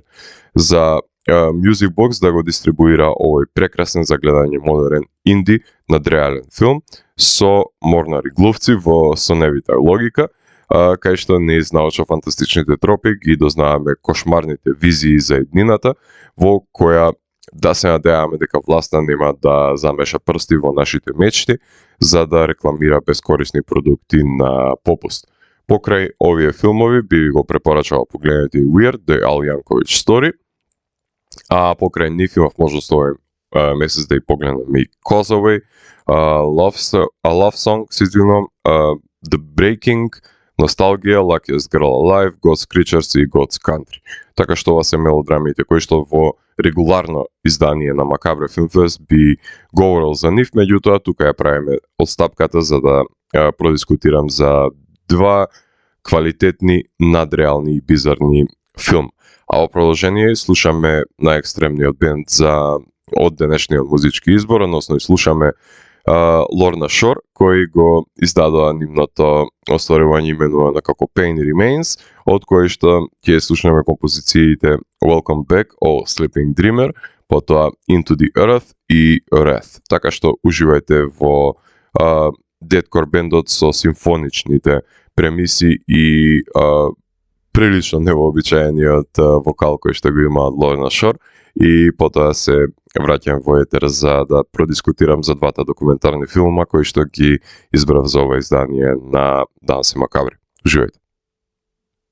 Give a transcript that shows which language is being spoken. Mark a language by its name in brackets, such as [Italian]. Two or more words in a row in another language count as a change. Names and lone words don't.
[Macedonian] За Music Box да го дистрибуира овој прекрасен за гледање модерен инди надреален филм со морнари глувци во соневита логика, кај што низ научно-фантастичните тропи ги дознаваме кошмарните визии за еднината, во која да се надеваме дека власта нема да замеша прсти во нашите мечти за да рекламира безкорисни продукти на попуст. Покрај овие филмови би го препорачал погледнете и Weird, The Al Yankovic Story, а покрај нив имав можност овој месец да и погледнам и Causeway, A Love Song, The Breaking, Nostalgia, Luckiest Girl Alive, God's Creatures и God's Country. Така што ова се мелодрамите кои што во регуларно издание на Макабре Filmfest би говорил за нив, меѓутоа тука ја правиме одстапката за да продискутирам за два квалитетни, надреални и бизарни филм. А во продолжение слушаме најекстремниот бенд од денешниот музички избор, односно и слушаме Лорна Шор, кои го издадоа нивното остварување именувано како Pain Remains, од кои што ќе слушнеме композициите Welcome Back, Oh Sleeping Dreamer, потоа Into the Earth и Wrath. Така што уживајте во деткор бендот со симфоничните премиси и прилично невообичаениот вокал кој што го има Лорна Шор, и потоа се враќам во етер за да продискутирам за двата документарни филма кои што ги избрав за ова издание на Данс и Макабре.